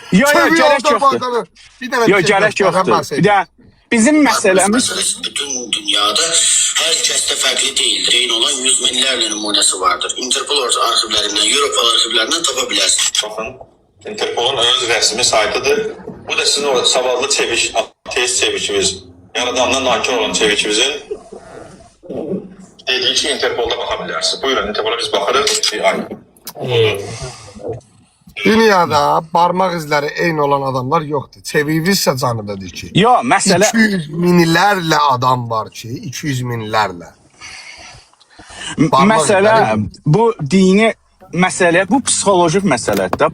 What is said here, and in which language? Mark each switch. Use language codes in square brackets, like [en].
[az] Yox, gərək yoxdur. Yox, gərək yoxdur. Bir də bizim məsələmiz bütün dünyada hər kəsdə fərqli deyildir. Eyni olan yüz minlərlə nümunəsi vardır. Interpol arxivlərindən, Avropa arxivlərindən tapa bilərsiniz. Baxın, Interpolun öz rəsmi saytıdır. Bu da sizin o savadlı Çeviç, ateist Çeviçimiz, yaradandan nankar olan Çeviçimizin dediği ki [tr] Interpol'da bakabilirsiniz. Buyurun Interpol'a biz bakarız. [az] Dünyada parmaq izləri eyni olan adamlar yoxdur. Çeviyi isə canıdadır ki. Yox, məsələ 200 minlərlə adam var ki, 200 minlərlə. Məsələ bu dini məsələ, bu psixolojik məsələdir.